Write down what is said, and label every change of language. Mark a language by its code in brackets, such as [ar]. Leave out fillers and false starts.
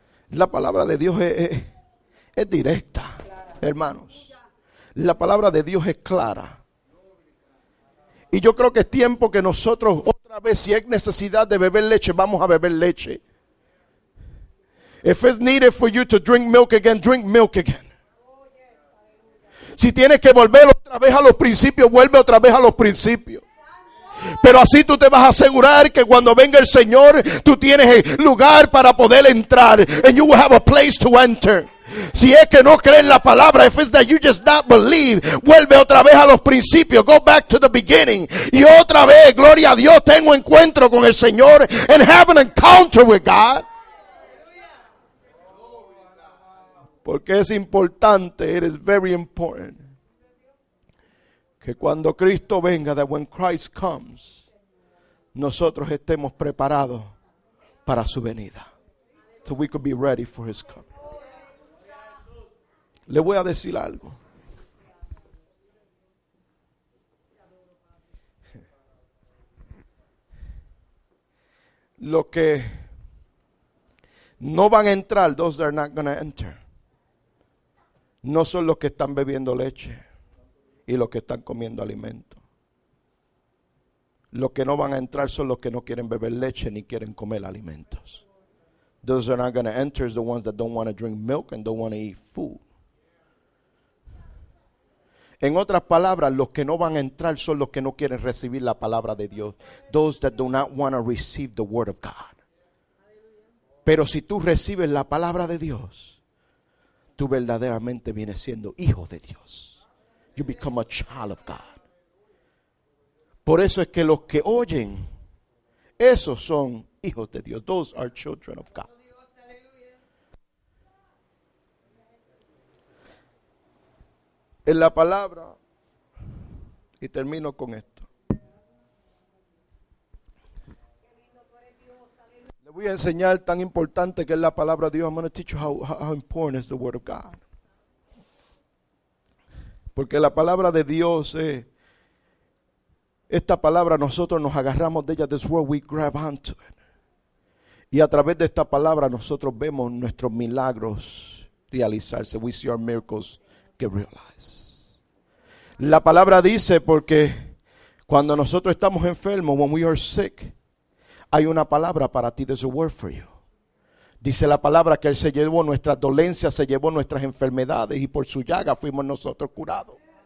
[es] La palabra de Dios es directa, hermanos. La palabra de Dios es clara. Y yo creo que es tiempo que nosotros otra vez, si hay necesidad de beber leche, vamos a beber leche. [en] If it's needed for you to drink milk again, drink milk again. [es] Si tienes que volver otra vez a los principios, vuelve otra vez a los principios. Pero así tú te vas a asegurar que cuando venga el Señor, tú tienes el lugar para poder entrar. [en] And you will have a place to enter. [es] Si es que no crees la palabra, [en] if it's that you just not believe, [es] vuelve otra vez a los principios. [en] Go back to the beginning. [es] Y otra vez, gloria a Dios, tengo encuentro con el Señor [en] and have an encounter with God. [es] Porque es importante, [en] it is very important, [es] que cuando Cristo venga, [en] that when Christ comes, [es] nosotros estemos preparados para su venida. [en] So we could be ready for his coming. [es] Le voy a decir algo. Los que no van a entrar, [en] those that are not going to enter, [es] no son los que están bebiendo leche y los que están comiendo alimento. Los que no van a entrar son los que no quieren beber leche ni quieren comer alimentos. [en] Those that are not going to enter is the ones that don't want to drink milk and don't want to eat food. [es] En otras palabras, los que no van a entrar son los que no quieren recibir la palabra de Dios. [en] Those that do not want to receive the word of God. [es] Pero si tú recibes la palabra de Dios, tú verdaderamente vienes siendo hijo de Dios. [en] You become a child of God. [es] Por eso es que los que oyen, esos son hijos de Dios. [en] Those are children of God. [es] En la palabra, y termino con esto. Le voy a enseñar tan importante que es la palabra de Dios. [en] I'm going to teach you how important is the word of God. [es] Porque la palabra de Dios es, esta palabra nosotros nos agarramos de ella. [en] This word we grab onto it. [es] Y a través de esta palabra nosotros vemos nuestros milagros realizarse. [en] We see our miracles get realized. [es] La palabra dice, porque cuando nosotros estamos enfermos, [en] when we are sick, [es] hay una palabra para ti. [en] There's a word for you. [es] Dice la palabra que Él se llevó nuestras dolencias, se llevó nuestras enfermedades y por su llaga fuimos nosotros curados.